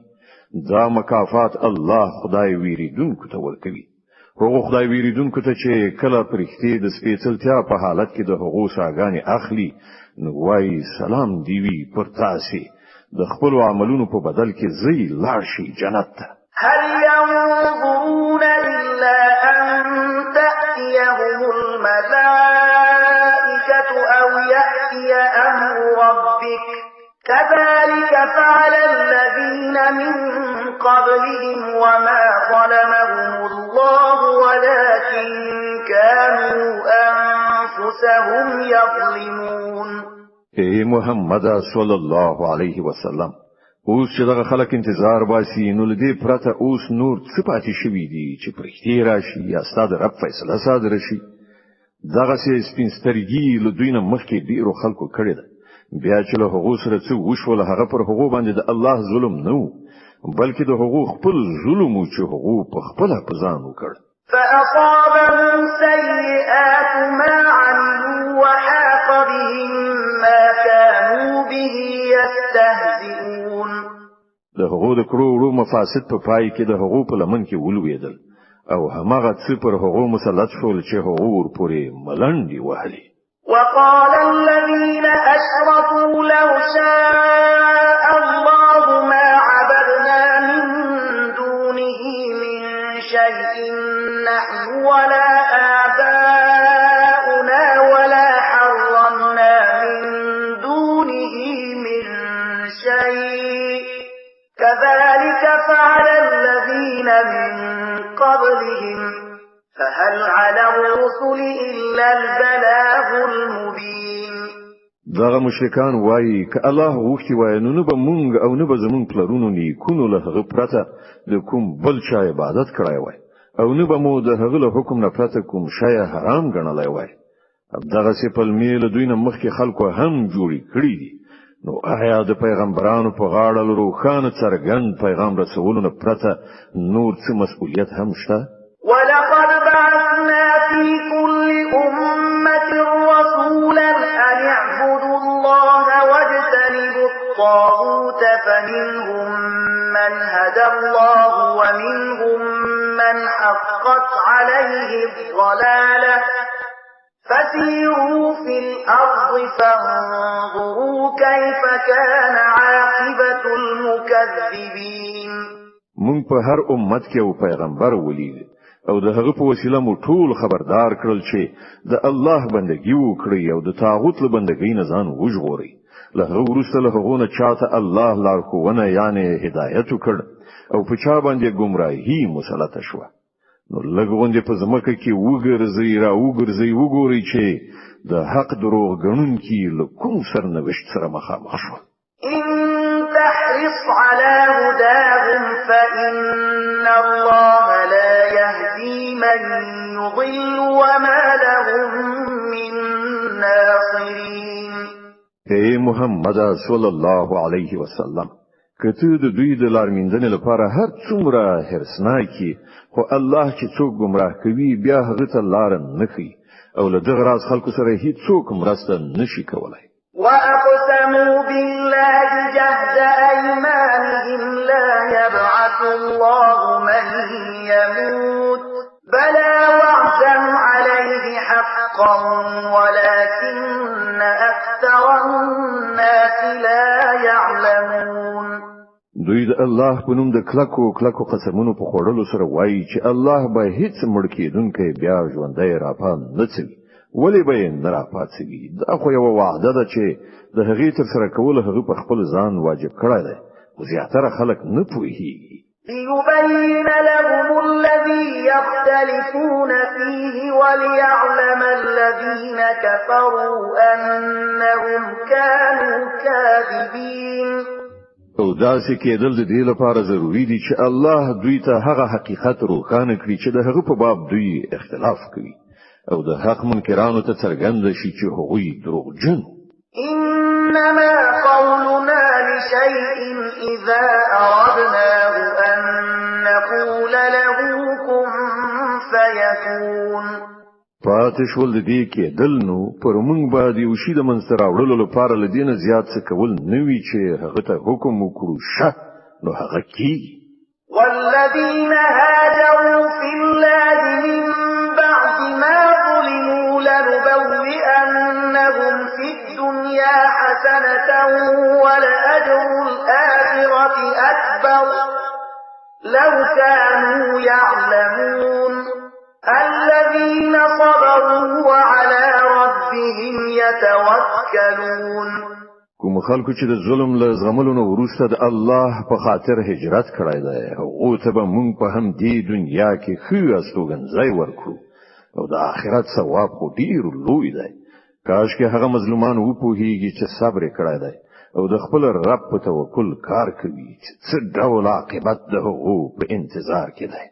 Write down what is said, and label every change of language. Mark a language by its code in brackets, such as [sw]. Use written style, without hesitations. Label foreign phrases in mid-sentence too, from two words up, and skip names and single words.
[ps] دا مکافات الله خدای ویریدونکو ته ورکوي. هغو خدای ویریدونکو ته چې کله پرښتې د سپېڅلتیا په حالت کې د هغو ساګانې اخلي نو وایي سلام دی وي پر تاسې د خپل عملونو په بدل کې زی لاړ شي جنت ته. [ar] هل ينظرون إلا أن تأتيهم الملائكة أو يأتي أمر ربك كذلك فعل الذين من قبلهم وما ظلمهم الله ولكن كانوا أنفسهم يظلمون. [ps] اے محمد [ar] صلی الله علیه وسلم، [ps] اوس چې دغه خلک انتظار باسي نو لدې پرته اوس نور څه پاتې شوي دي چې پرښتې راشي یا ستاسو رب فیصله صادره شي. دغه سپین سترګي له دوی نه مخکې ډیرو خلکو کړی ده، بیا چې له هغو سره څه وشول هغه پر هغو باندې د الله ظلم نه و، بلکې د هغو خپل ظلم و چې هغو په خپله په ځان وکړ. [ar] فأصابهم سيئات ما عملوا وحاق بهم ما كانوا به يستهزئون. [ps] د هغو د کړو وړو مفاسد په پای کې د هغو په لمن کې ولوېدل او هماغه څه پر هغو مسلط شول چې هغو ورپورې ملنډې وهلې. [ar] وقال الذين أشركوا لو شاء الله ما عبدنا من دونه من شيء نحن ولا آباؤنا ولا حرمنا من دونه من شيء كذلك فعل الذين من قبلهم فهل على الرسل إلا البلاغ المبين. [ps] دغه مشرکان وایي که الله غوښتي وای نو نه به مونږ او نه به زمونږ پلرونو نیکونو له هغه پرته د کوم بل چا عبادت کړی وای او نه به مو د هغه له حکم نه پرته کوم شی حرام ګڼلی وای. دغسې پلمې له دوی نه مخکې خلکو هم جوړې کړي دي، نو آیا د پیغمبرانو په غاړه له روښانه څرګند پیغام رسولو نه پرته نور څه مسؤلیت هم شته؟ [ar] ولقد بعثنا في كل أمة رسولا أن اعبدوا الله واجتنبوا الطاغوت فمنهم من هدى الله ومنهم من حقت عليه الضلالة فسيروا في الأرض فانظروا كيف كان عاقبة المكذبين. [ps] مونږ په هر امت کې یو پیغمبر ولید او د هغه په وسیله مو ټول خبردار کړل چې د الله بندګي وکړي او د طاغوت له بندګۍ نه ځان وژغوري. له هغه وروسته له هغه نه چاته الله لارښوونه یعنی هدایت وکړ او په چا باندې ګمراهي مسلطه شوه. نو لږ غوندې په ځمکه کې وګرځئ را وګرځئ وګورئ چې د حق دروغ ګڼونکي له کوم سرنوشت سره مخامخ شول. [ar] تحرص على هداهم فإن الله لا يهدي من يضل وما لهم من ناصرين. [ps] اے محمد [ar] صلی الله علیه وسلم، [ps] کته د دوی د لارمندنې لپاره هر څومره هرڅناکي خو الله چې څوک گمراه کوي بیا هغه ته لار نه کوي او له دغه راز خلکو سره هیڅ څوک مرسته نشي کولای. [ar] وأقسموا بالله جهد أيمانهم لا يبعث الله من يموت بلى وعدا عليه حقا ولكن أكثر الناس لا يعلمون. [ps] دوی د الله په نوم د کلکو قسمونو په خوړلو سره وایي چې الله به هیڅ مړ کېدونکی بیا ژوندی راپام نه څوي، ولې به یې نه راپاڅوي؟ دا خو یوه وعده ده چې د هغې ترسره کول هغه په خپل ځان واجب کړی دی، خو زیاتره خلک نه پوهېږي. [ar] ليبين لهم الذي يختلفون فيه وليعلم الذين كفروا أنهم كانوا كاذبين. [ps] او داسې کېدل د دې لپاره ضروري دي چې الله دوی ته هغه حقیقت روښانه کړي چې د هغه په باب دوی اختلاف کوي او د حق منکرانو ته څرګند شي چې هغوی دروغجن. [ar] إنما قولنا لشيء إذا أردناه أن نقول له كن فيكون. [ps] پاتې شول د دې کېدل نو پر موږ باندې یو شي د منځته راوړلو لپاره له دې نه زیات څه کول نه وي چې هغه ته حکم وکړو شه نو هغه کېږي. [ar] والذين هاجروا في الله من بعد ما ظلموا لنبوئنهم في الدنيا حسنة ولأجر لو كانوا يعلمون الذين صبروا وعلى ربهم يتوكلون. [ps] کوم خلکو چې د ظلم له زغملو نه وروسته د الله په خاطر هجرت کړی دی هغو ته به موږ په همدې دنیا کې ښه استوګنځی ورکړو او د آخرت ثواب خو ډېر لوی دی. کاشکې هغه مظلومان وپوهیږي چې صبر یې کړی دی او د خپل رب په توکل کار کوي چې څه ډول عاقبت د هغو په انتظار کې دی.